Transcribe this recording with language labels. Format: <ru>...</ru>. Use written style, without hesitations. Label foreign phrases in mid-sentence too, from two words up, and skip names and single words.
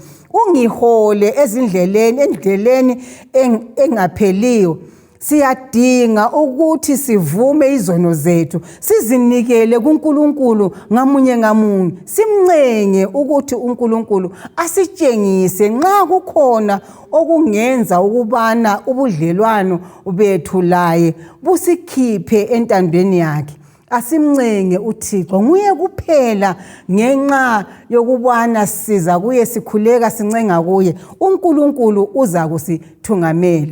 <nd>Ungihole endleleni engapheliyo. siyadinga ukuthi sivume izono zethu, sizinikele kuNkulunkulu ngamunye ngamunye, simncenge ukuthi uNkulunkulu asitshengise nxa kukhona okungenza ukubana ubudlelwano bethu laye busikhiphe entandweni yakhe. Asimncenge uThixo, nguye kuphela ngenxa yokubana siza kuye sikhuleka sincenga kuye, uNkulunkulu uza kusithungamela.</nd>